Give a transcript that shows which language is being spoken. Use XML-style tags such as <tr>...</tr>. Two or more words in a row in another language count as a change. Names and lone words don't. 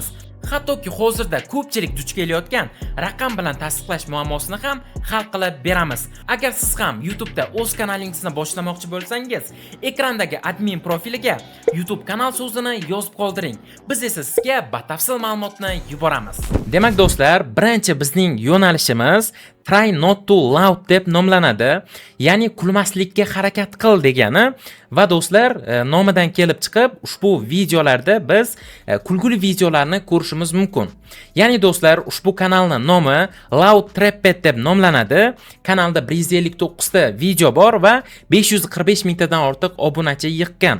<uz>Hattoki hozirda ko'pchilik duch kelayotgan raqam bilan tasdiqlash muammosini ham hal qilib beramiz. Agar siz ham YouTube'da o'z kanalingizni boshlamoqchi bo'lsangiz, ekrandagi admin profiliga YouTube kanal so'zini yozib qoldiring. Biz esa sizga batafsil ma'lumotni yuboramiz. Demak do'stlar, birinchi bizning yo'nalishimiz Try not to loud deb nomlanadi. Ya'ni kulmaslikka harakat qil degani va do'stlar, nomidan kelib chiqib, ushbu videolarda biz kulguli videolarni ko'rishimiz mumkin. Ya'ni do'stlar, ushbu kanalning nomi Loud Trapped deb nomlanadi. Kanalda 159 ta video bor va 545 mingtadan ortiq obunachi yig'gan.</uz>